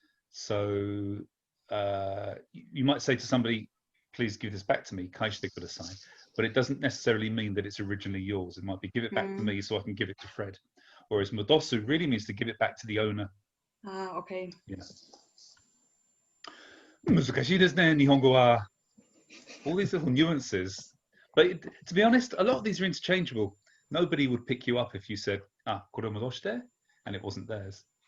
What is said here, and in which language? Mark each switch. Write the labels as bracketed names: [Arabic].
[English] So you might say to somebody, please give this back to me, [Japanese] kaishite kudasai, [English] but it doesn't necessarily mean that it's originally yours. It might be give it back to me so I can give it to Fred. Whereas modosu really means to give it back to the owner. Okay. Yeah. [Japanese] 難しいですね、日本語は. [English] All these little nuances. But to be honest, a lot of these are interchangeable. Nobody would pick you up if you said, [Japanese] これ戻して [English] and it wasn't theirs.